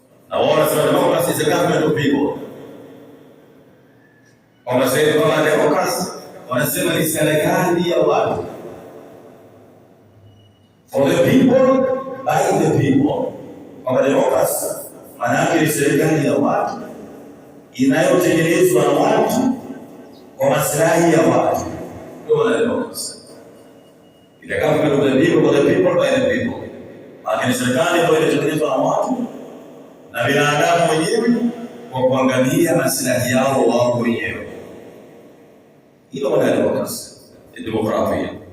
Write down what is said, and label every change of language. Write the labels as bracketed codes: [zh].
[sw] Na wao wanasema [en] democracy is a government of people. [sw] Wanasema democracy, wanasema ni serikali ya watu. [en] For the people, by the people. [sw] Kwa democracy, maana yake ni serikali ya watu inayotengenezwa na watu kwa maslahi ya watu. Ndio democracy. [en] Ile government of the people, for the people, by the people. [sw] Maana serikali ambayo inatengenezwa na watu na binadamu wenyewe kwa kuangalia maslahi yao wao wenyewe. Hilo ndio demokrasia.